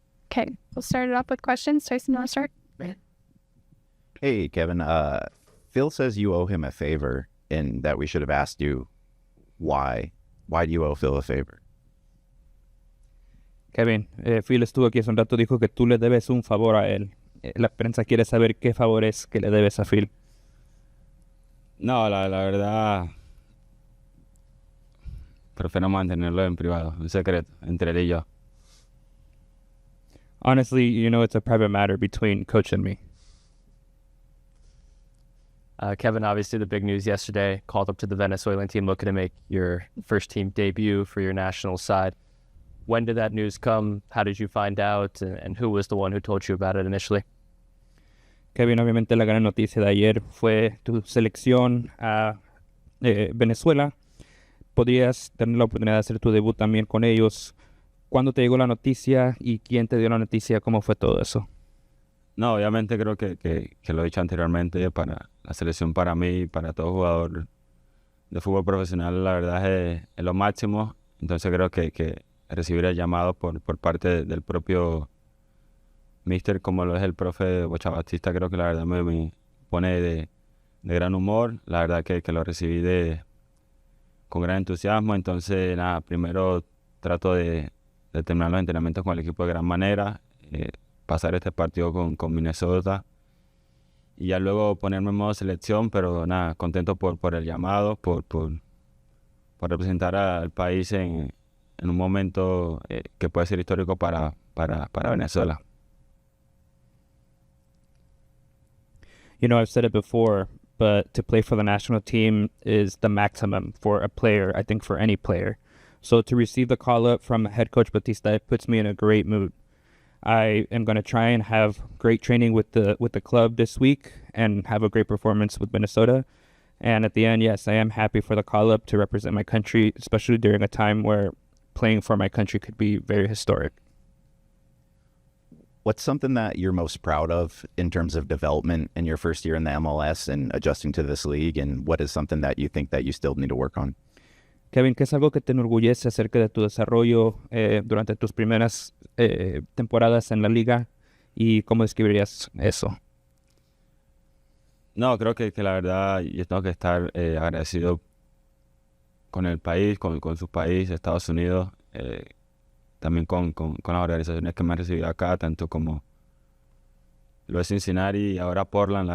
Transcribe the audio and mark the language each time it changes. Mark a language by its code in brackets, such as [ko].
[en] Okay, we'll start it off with questions. Tyson, you want to start? Hey, Kevin. Phil says you owe him a favor and that we should have asked you why. Why do you owe Phil a favor? [es] Kevin, Phil estuvo aquí hace un rato, dijo que tú le debes un favor a él. La prensa quiere saber qué favor es que le debes a Phil. No, la verdad, prefiero mantenerlo en privado, en secreto, entre él y yo. [en] Honestly, you know, it's a private matter between Coach and me. Kevin, obviously the big news yesterday, called up to the Venezuelan team looking to make your first team debut for your national side. When did that news come? How did you find out? And who was the one who told you about it initially? [es] Kevin, obviamente la gran noticia de ayer fue tu selección a Venezuela. Podrías tener la oportunidad de hacer tu debut también con ellos. ¿Cuándo te llegó la noticia y quién te dio la noticia? ¿Cómo fue todo eso? No, obviamente creo que lo he dicho anteriormente, para la selección, para mí, para todo jugador de fútbol profesional, la verdad es lo máximo. Entonces creo que recibir el llamado por parte del propio míster, como lo es el profe Bocha Batista, creo que la verdad me pone de gran humor. La verdad que lo recibí con gran entusiasmo. Entonces, nada, primero trato de terminar los entrenamientos con el equipo de gran manera, pasar este partido con Minnesota y ya luego ponerme en modo selección, pero nada, contento por el llamado, por representar al país en un momento que puede ser histórico para Venezuela. [en] You know, I've said it before, but to play for the national team is the maximum for a player, I think for any player. So to receive the call-up from head coach Batista, it puts me in a great mood. I am going to try and have great training with the club this week and have a great performance with Minnesota. And at the end, yes, I am happy for the call-up to represent my country, especially during a time where playing for my country could be very historic. What's something that you're most proud of in terms of development in your first year in the MLS and adjusting to this league? And what is something that you think that you still need to work on? [es] Kevin, ¿qué es algo que te enorgullece acerca de tu desarrollo durante tus primeras temporadas en la liga? ¿Y cómo describirías eso? No, creo que la verdad yo tengo que estar agradecido con el país, con su país, Estados Unidos, también con las organizaciones que me han recibido acá, tanto como lo de Cincinnati y ahora Portland.